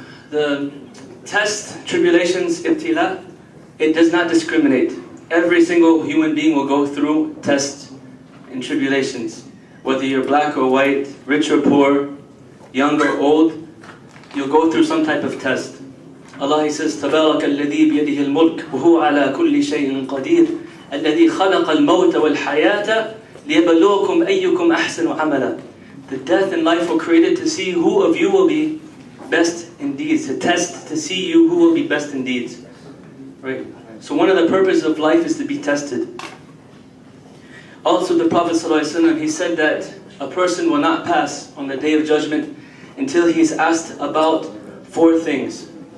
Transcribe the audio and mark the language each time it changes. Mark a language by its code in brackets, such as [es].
[en] The test, tribulations, ibtila, it does not discriminate. Every single human being will go through tests and tribulations. Whether you're black or white, rich or poor, young or old, you'll go through some type of test. [ar] Allah, [en] He says, [ar] تبارك الذي بيده الملك وهو على كل شيء قدير الذي خلق الموت والحياة ليبلوكم أيكم أحسن عملا. [en] The death and life were created to see who of you will be best in deeds, to test, to see you who will be best in deeds. Right? So one of the purposes of life is to be tested. Also the Prophet ﷺ, he said that a person will not pass on the Day of Judgment until he's asked about 4 things.